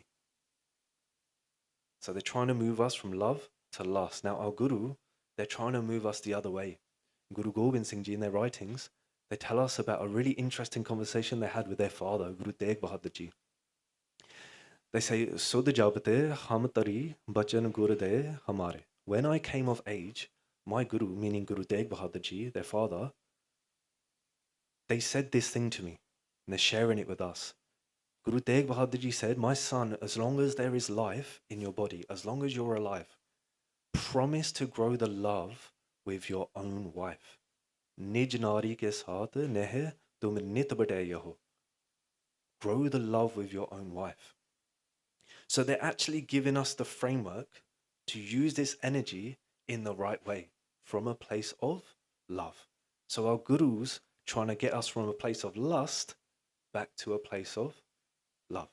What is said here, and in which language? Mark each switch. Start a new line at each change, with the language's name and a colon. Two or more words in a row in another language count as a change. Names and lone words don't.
English: So they're trying to move us from love to lust. Now, our Guru, they're trying to move us the other way. Guru Gobind Singh Ji, in their writings, they tell us about a really interesting conversation they had with their father, Guru Tegh Bahadur Ji. They say,
Braj: सुद जबते हम तरी बचन गुरुदेव हमारे.
English: When I came of age, my Guru, meaning Guru Tegh Bahadur Ji, their father, they said this thing to me, and they're sharing it with us. Guru Tegh Bahadur Ji said, my son, as long as there is life in your body, as long as you're alive, promise to grow the love with your own wife.
Braj: निज नारी के साथ नेहे तुम नित बताये हो.
English: Grow the love with your own wife. So they're actually giving us the framework to use this energy in the right way, from a place of love. So our gurus trying to get us from a place of lust back to a place of love.